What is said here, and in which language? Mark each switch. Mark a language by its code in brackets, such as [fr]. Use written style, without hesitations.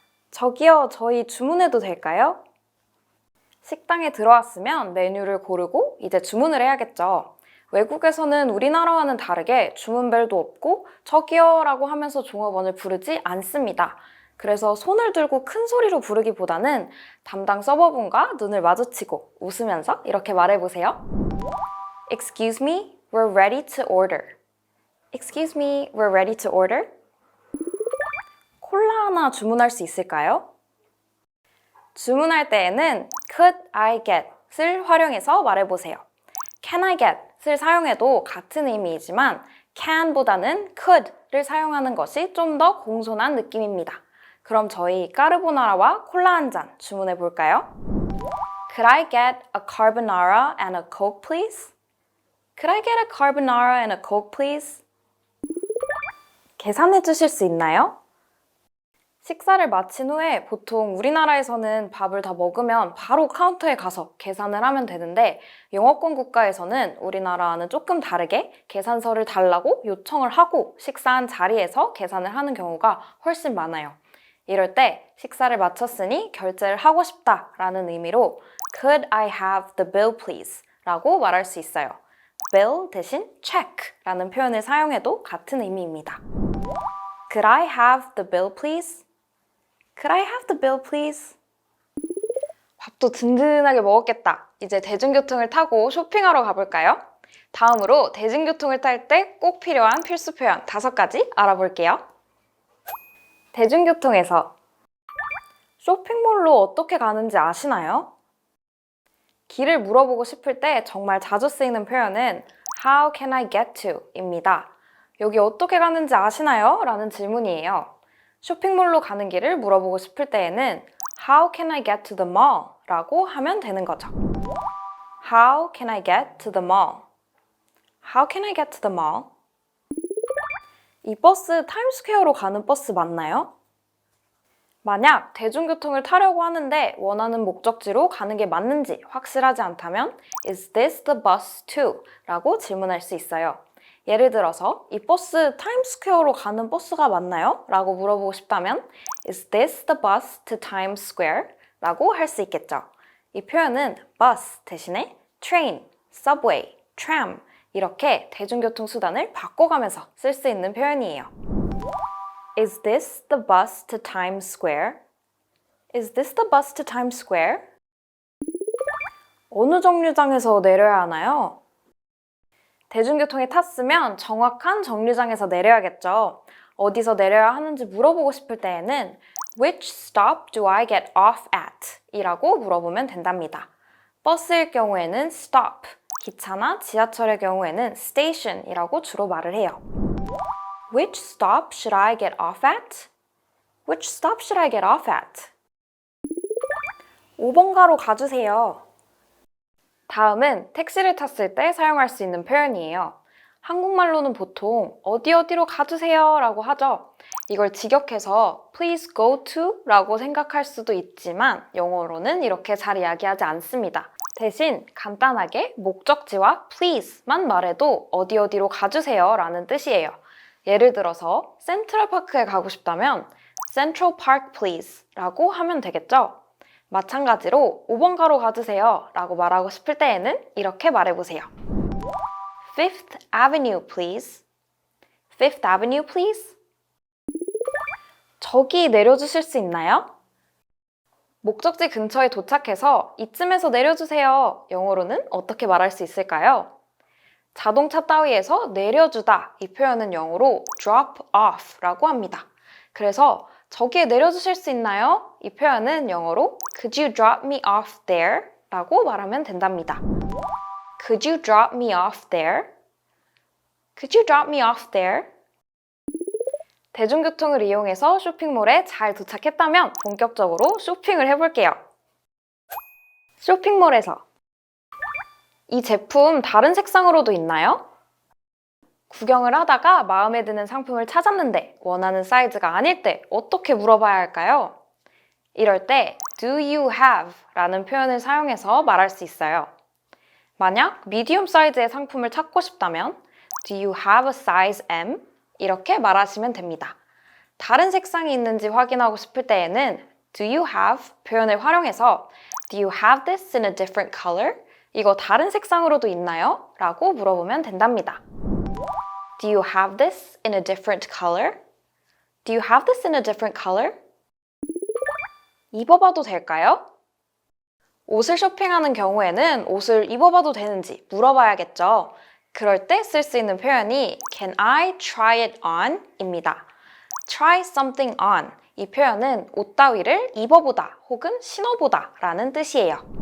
[ko] 저기요, 저희 주문해도 될까요? 식당에 들어왔으면 메뉴를 고르고 이제 주문을 해야겠죠. 외국에서는 우리나라와는 다르게 주문벨도 없고 저기요 라고 하면서 종업원을 부르지 않습니다. 그래서 손을 들고 큰 소리로 부르기보다는 담당 서버분과 눈을 마주치고 웃으면서 이렇게 말해보세요. [en] Excuse me, we're ready to order. Excuse me, we're ready to order. [ko] 콜라 하나 주문할 수 있을까요? 주문할 때에는 [en] Could I get [ko] 을 활용해서 말해보세요. [en] Can I get [ko] 을 사용해도 같은 의미이지만 can보다는 could를 사용하는 것이 좀 더 공손한 느낌입니다. 그럼 저희 까르보나라와 콜라 한 잔 주문해 볼까요? [en] Could I get a carbonara and a coke please? Could I get a carbonara and a coke please? [ko] 계산해 주실 수 있나요? 식사를 마친 후에 보통 우리나라에서는 밥을 다 먹으면 바로 카운터에 가서 계산을 하면 되는데 영어권 국가에서는 우리나라와는 조금 다르게 계산서를 달라고 요청을 하고 식사한 자리에서 계산을 하는 경우가 훨씬 많아요. 이럴 때 식사를 마쳤으니 결제를 하고 싶다라는 의미로 [en] Could I have the bill please? [ko] 라고 말할 수 있어요. bill 대신 check라는 표현을 사용해도 같은 의미입니다. [en] Could I have the bill please? Could I have the bill please? [ko] 밥도 든든하게 먹었겠다. 이제 대중교통을 타고 쇼핑하러 가볼까요? 다음으로 대중교통을 탈 때 꼭 필요한 필수 표현 5가지 알아볼게요. 대중교통에서 쇼핑몰로 어떻게 가는지 아시나요? 길을 물어보고 싶을 때 정말 자주 쓰이는 표현은 [en] How can I get to? [ko] 입니다. 여기 어떻게 가는지 아시나요? 라는 질문이에요. 쇼핑몰로 가는 길을 물어보고 싶을 때에는 [en] How can I get to the mall? [ko] 라고 하면 되는 거죠. [en] How can I get to the mall? How can I get to the mall? [ko] 이 버스 타임스퀘어로 가는 버스 맞나요? 만약 대중교통을 타려고 하는데 원하는 목적지로 가는 게 맞는지 확실하지 않다면 [en] Is this the bus to? [ko] 라고 질문할 수 있어요. 예를 들어서 이 버스 타임스퀘어로 가는 버스가 맞나요? 라고 물어보고 싶다면 [en] Is this the bus to Times Square? [ko] 라고 할 수 있겠죠. 이 표현은 bus 대신에 train, subway, tram 이렇게 대중교통 수단을 바꿔가면서 쓸 수 있는 표현이에요. [en] Is this the bus to Times Square? Is this the bus to Times Square? [ko] 어느 정류장에서 내려야 하나요? 대중교통에 탔으면 정확한 정류장에서 내려야겠죠. 어디서 내려야 하는지 물어보고 싶을 때에는 [en] Which stop do I get off at? [ko] 이라고 물어보면 된답니다. 버스일 경우에는 stop, 기차나 지하철의 경우에는 station 이라고 주로 말을 해요. [en] Which stop should I get off at? Which stop should I get off at? [ko] 5번가로 가주세요. 다음은 택시를 탔을 때 사용할 수 있는 표현이에요. 한국말로는 보통 어디 어디로 가주세요 라고 하죠. 이걸 직역해서 [en] please go to [ko] 라고 생각할 수도 있지만 영어로는 이렇게 잘 이야기하지 않습니다. 대신 간단하게 목적지와 please만 말해도 어디 어디로 가주세요 라는 뜻이에요. 예를 들어서 센트럴파크에 가고 싶다면 [en] Central Park please [ko] 라고 하면 되겠죠? 마찬가지로 5번가로 가주세요 라고 말하고 싶을 때에는 이렇게 말해보세요. [en] Fifth Avenue please. Fifth Avenue please. [ko] 저기 내려주실 수 있나요? 목적지 근처에 도착해서 이쯤에서 내려주세요. 영어로는 어떻게 말할 수 있을까요? 자동차 따위에서 내려주다 이 표현은 영어로 drop off 라고 합니다. 그래서 저기에 내려주실 수 있나요? 이 표현은 영어로 [en] Could you drop me off there? [ko] 라고 말하면 된답니다. [en] Could you drop me off there? Could you drop me off there? [ko] 대중교통을 이용해서 쇼핑몰에 잘 도착했다면 본격적으로 쇼핑을 해볼게요. 쇼핑몰에서 이 제품 다른 색상으로도 있나요? 구경을 하다가 마음에 드는 상품을 찾았는데 원하는 사이즈가 아닐 때 어떻게 물어봐야 할까요? 이럴 때 [en] do you have [ko] 라는 표현을 사용해서 말할 수 있어요. 만약 미디움 사이즈의 상품을 찾고 싶다면 [en] do you have a size M? [ko] 이렇게 말하시면 됩니다. 다른 색상이 있는지 확인하고 싶을 때에는 [en] do you have [ko] 표현을 활용해서 [en] do you have this in a different color? [ko] 이거 다른 색상으로도 있나요? 라고 물어보면 된답니다. [en] Do you have this in a different color? Do you have this in a different color? [ko] 입어봐도 될까요? 옷을 쇼핑하는 경우에는 옷을 입어봐도 되는지 물어봐야겠죠. 그럴 때 쓸 수 있는 표현이 [en] Can I try it on? [ko] 입니다. [en] Try something on. [ko] 이 표현은 옷 따위를 입어보다 혹은 신어보다 라는 뜻이에요.